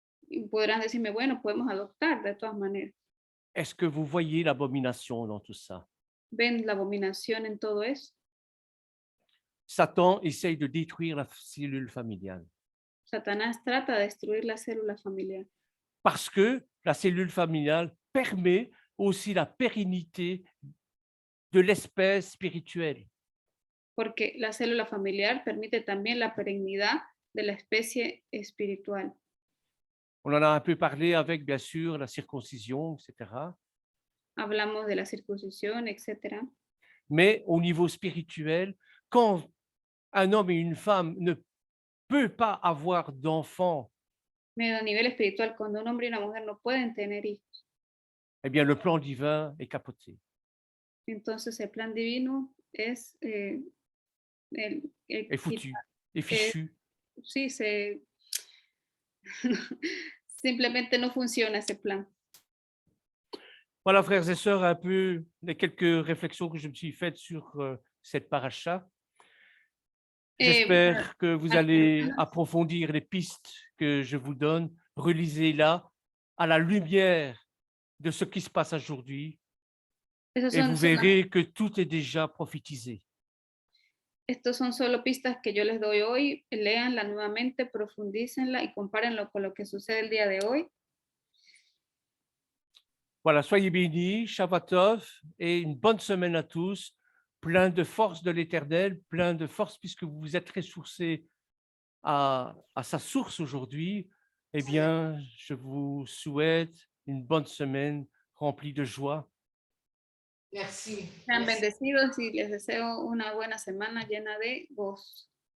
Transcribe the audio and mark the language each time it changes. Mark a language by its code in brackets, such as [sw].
[es] Y podrán decirme, bueno, podemos adoptar de todas maneras. [fr] Est-ce que vous voyez l'abomination dans tout ça? [es] ¿Ven la abominación en todo eso? [fr] Satan essaye de détruire la cellule familiale. [es] Satanás trata de destruir la célula familiar. [fr] Parce que la cellule familiale permet aussi la pérennité de l'espèce spirituelle. [es] Porque la célula familiar permite también la perennidad de la especie espiritual. [fr] On en a un peu parlé avec, bien sûr, la circoncision, etc. [es] Hablamos de la circuncisión, etc. [fr] Mais au niveau spirituel, quand un homme et une femme ne peuvent pas avoir d'enfants, [es] Pero a nivel espiritual, cuando un hombre y una mujer no pueden tener hijos, [fr] eh bien, le plan divin est capoté. [es] entonces el plan divino es [fr] Est foutu, est fichu. [es] sí, simplemente no funciona ese plan. [fr] Voilà, frères et sœurs, un peu les quelques réflexions que je me suis faites sur cette paracha. J'espère que vous allez approfondir les pistes que je vous donne. Relisez-la à la lumière de ce qui se passe aujourd'hui et vous verrez que tout est déjà prophétisé. [es] Estos son solo pistas que yo les doy hoy. Léanla nuevamente, profundícenla y compárenlo con lo que sucede el día de hoy. [fr] Voilà, soyez bénis, Shabbat Tov, et une bonne semaine à tous, plein de force de l'Éternel, plein de force puisque vous vous êtes ressourcés à sa source aujourd'hui. Eh bien, je vous souhaite une bonne semaine remplie de joie. Merci. [es] Sean [fr] Merci. [es] bendecidos y les deseo una buena semana llena de gozo.